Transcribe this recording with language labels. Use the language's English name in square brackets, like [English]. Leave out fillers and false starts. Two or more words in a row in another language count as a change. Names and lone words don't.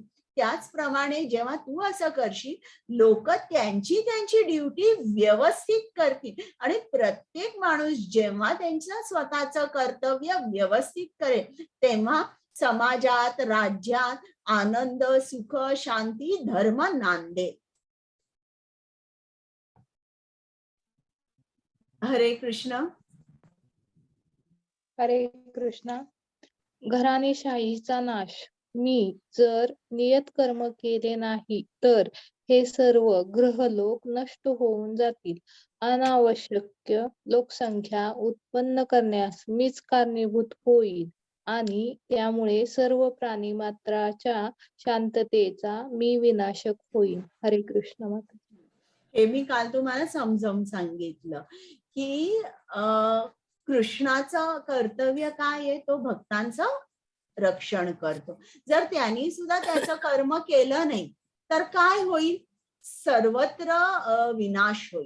[Marathi] त्याचप्रमाणे जेव्हा तू असं करशील, लोक त्यांची त्यांची ड्युटी व्यवस्थित करतील आणि प्रत्येक माणूस जेव्हा त्यांचं स्वतःचं कर्तव्य व्यवस्थित करेल तेव्हा समाजात, राज्यात आनंद, सुख, शांती, धर्म नांदेल. हरे कृष्ण. हरे कृष्णा. घराणेशाहीचा नाश. मी जर नियत कर्म केले नाही तर हे सर्व ग्रहलोक नष्ट होऊन जातील. अनावश्यक लोकसंख्या उत्पन्न करण्यास मीच कारणीभूत होईल आणि त्यामुळे सर्व प्राणी मात्राच्या शांततेचा मी विनाशक होईल. हरे कृष्ण माता. हे मी काल तुम्हाला समजावून सांगितलं की कृष्णाचं कर्तव्य काय आहे, तो भक्तांचं रक्षण करतो. जर त्यांनी सुद्धा त्याचं कर्म केलं नाही तर काय होईल, सर्वत्र विनाश होईल.